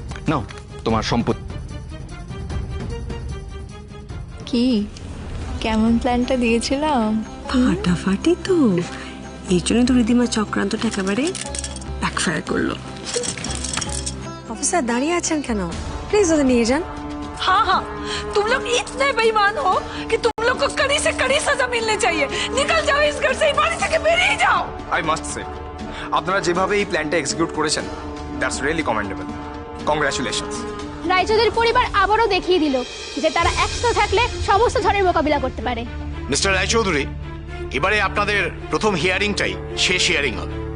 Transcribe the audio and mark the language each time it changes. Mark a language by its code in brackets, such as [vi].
[bn] নাও তোমার সম্পত্তি। কি কেমন প্ল্যানটা দিয়েছিলাম? ফাটাফাটি তো, এই জন্য তো রিধিমা চক্রান্তটা একেবারে ব্যাকফায়ার করলো। অফিসার দাঁড়িয়ে আছেন কেন? প্লিজ ওদের নিয়ে যান। [hi] हाँ हाँ, तुम लोग इतने बेईमान हो कि तुम लोग को कड़ी से कड़ी सजा मिलनी चाहिए। निकल जाओ इस घर से, [bn] बाड़ी से बेरिए [hi] जाओ। [en] I must say, [bn] আপনারা যেভাবে এই প্ল্যানটা এক্সিকিউট করেছেন, [en] That's really commendable. Congratulations. [bn] Roychowdhury পরিবার আবারও দেখিয়ে দিল যে তারা একসাথে থাকলে সমস্ত ঝড়ের মোকাবিলা করতে পারে। মিস্টার রায়চৌধুরী, এবারে আপনাদের প্রথম হিয়ারিংটাই শেষ হিয়ারিং হবে।